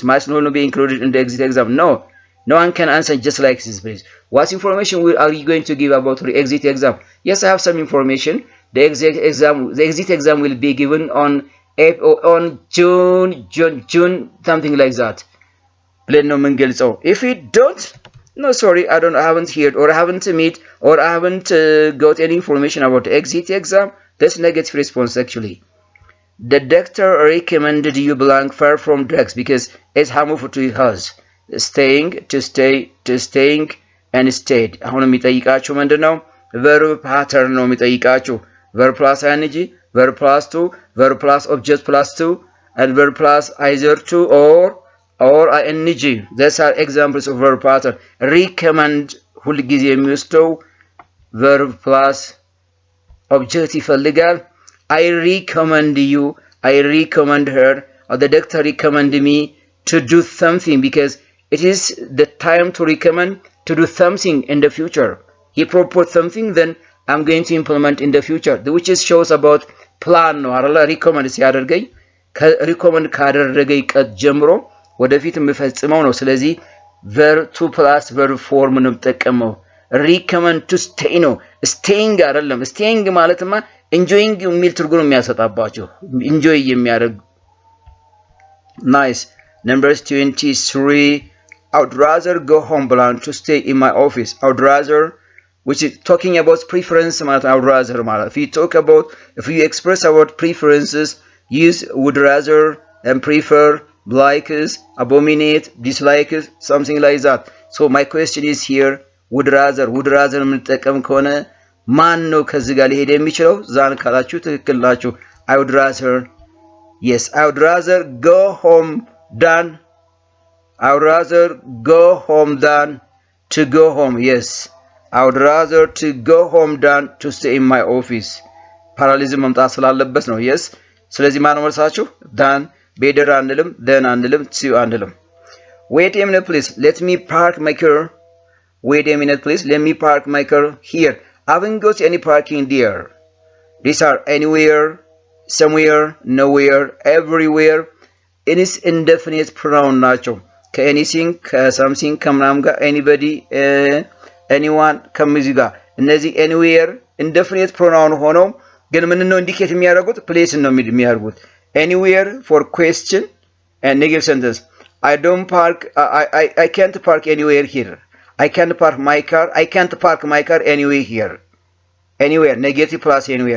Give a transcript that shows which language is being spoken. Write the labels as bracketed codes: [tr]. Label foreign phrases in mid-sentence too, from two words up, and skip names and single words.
[en] Must not be included in the exit exam. No. No one can answer just like this, please. What information are you going to give about the exit exam? Yes, I have some information. The exit exam will be given on June, something like that. If we don't, no, sorry, I haven't heard or I haven't met or I haven't got any information about the exit exam. That's negative response actually. The doctor recommended you blank far from drugs because it's harmful to your health. Staying, to staying, and stayed. [am] አሁን የሚጠይቃችሁ ምንድነው? [en] verb pattern [am] ነው የሚጠይቃችሁ። [en] verb plus ing, verb plus to, verb plus object plus to, and verb plus either to or ing. These are examples of verb pattern. recommend [am] ሁልጊዜ የሚወስደው [en] verb plus object ይፈልጋል። I recommend you, I recommend her, or the doctor recommended me to do something because it is the time to recommend to do something in the future. He proposed something, then I'm going to implement in the future. Which is shows about plan [am] ነው አይደል? recommend ሲያደርገኝ recommend ካደረገኝ ቀን ጀምሮ ወደፊት የምፈጽመው ነው። ስለዚህ [en] verb to plus verb form [am] ነው የምጠቀመው። [en] recommend to stay [am] ነው። staying አይደለም። staying ማለትማ enjoying የሚል ትርጉም የሚያሰጣባቸው enjoy የሚያደርግ nice. [en] Number 23, I would rather go home than to stay in my office. I would rather, which is talking about preference. I would rather. If you express about preferences, use would rather and prefer, likes, abominate, dislikes, something like that. So my question is here, would rather [am] የምንጠቀም ከሆነ ማን ነው ከዚህ ጋር ሊሄድ የሚችለው? ዛን ካላችሁ ትክክል ናችሁ። [en] I would rather, yes, I would rather go home than, I would rather go home than to go home. Yes, I would rather to go home than to stay in my office. [am] ፓራሊዝም መምጣት ስላለበት ነው። yes, ስለዚህ ማን ነው መልሳችሁ? [en] than better አንልም፣ then አንልም፣ to አንልም። Wait a minute please, let me park my car. Wait a minute please, let me park my car here. I haven't got any parking there. These are anywhere, somewhere, nowhere, everywhere. It is indefinite pronoun [am] ናቸው። ከanything ከsomething ከምናምን ጋር [en] anybody anyone [am] ከዚህ ጋር እነዚህ [en] anywhere indefinite pronoun [am] ሆነው ግን ምን ነው ኢንዲኬት የሚያደርጉት? [en] place [am] ነው የሚያደርጉት። [en] anywhere for question and negative sentence. I don't park, I can't park anywhere here. I can't park my car. I can't park my car anywhere here. Anywhere, negative plus anywhere.